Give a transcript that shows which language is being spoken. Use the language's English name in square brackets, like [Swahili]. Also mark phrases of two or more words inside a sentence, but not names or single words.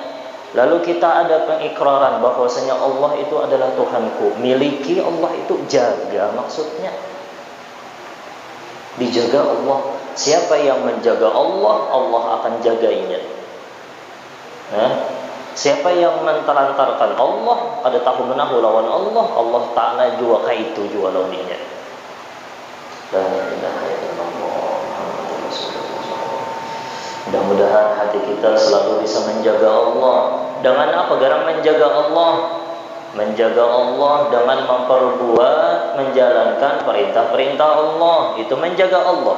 [Banjar] Lalu kita ada pengikraran bahwasanya Allah itu adalah Tuhanku, miliki Allah itu, jaga, maksudnya dijaga Allah. Siapa yang menjaga Allah, Allah akan jagainya. Siapa yang mentelantarkan Allah, ada tahu menahu lawan Allah, Allah Ta'ala juga kaitu juga lawannya. [Arabic] La ilaha illallah. [Banjar] Mudah-mudahan hati kita selalu bisa menjaga Allah. Dengan apa? Garang menjaga Allah. Menjaga Allah dengan menjalankan perintah-perintah Allah. Itu menjaga Allah.